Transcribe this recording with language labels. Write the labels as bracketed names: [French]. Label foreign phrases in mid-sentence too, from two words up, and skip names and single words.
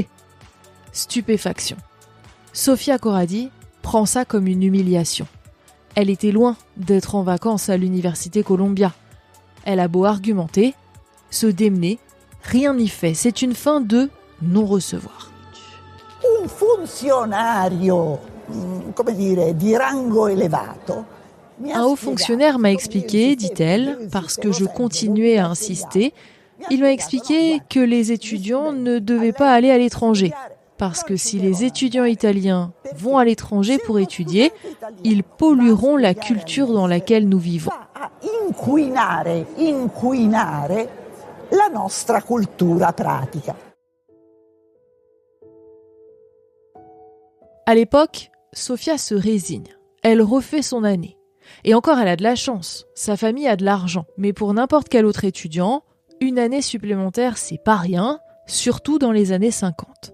[French] Stupéfaction. Sofia Corradi prend ça comme une humiliation. Elle était loin d'être en vacances à l'université Columbia. Elle a beau argumenter, se démener, rien n'y fait. C'est une fin de non-recevoir. [Italian] Un funzionario, come dire, di rango elevato. [French] Un haut fonctionnaire m'a expliqué, dit-elle, parce que je continuais à insister, il m'a expliqué que les étudiants ne devaient pas aller à l'étranger. Parce que si les étudiants italiens vont à l'étranger pour étudier, ils pollueront la culture dans laquelle nous vivons. [Italian] Inquinare la nostra cultura pratica. [French] À l'époque, Sofia se résigne. Elle refait son année. Et encore, elle a de la chance. Sa famille a de l'argent. Mais pour n'importe quel autre étudiant, une année supplémentaire, c'est pas rien, surtout dans les années 50.